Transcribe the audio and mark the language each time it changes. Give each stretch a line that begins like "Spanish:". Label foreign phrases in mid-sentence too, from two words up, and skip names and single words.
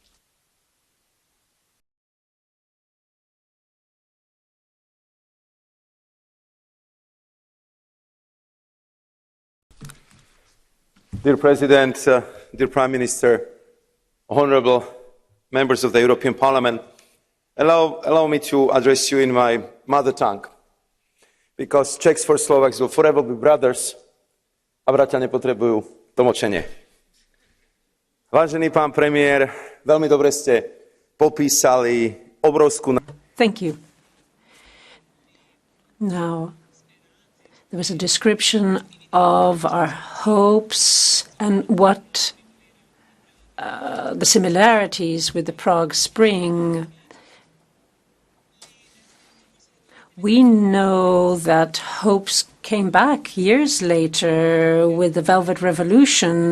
English: Dear President, dear Prime Minister, honorable members of the European Parliament, allow me to address you in my mother tongue. Because Czechs for Slovaks will forever be brothers
Slovak: a bratia nepotrebujú tlmočenie. Vážený pán premiér, veľmi dobre ste popísali obrovskú...
English: Thank you. Now, there was a description of our hopes and what the similarities with the Prague Spring. We know that hopes came back years later with the Velvet Revolution.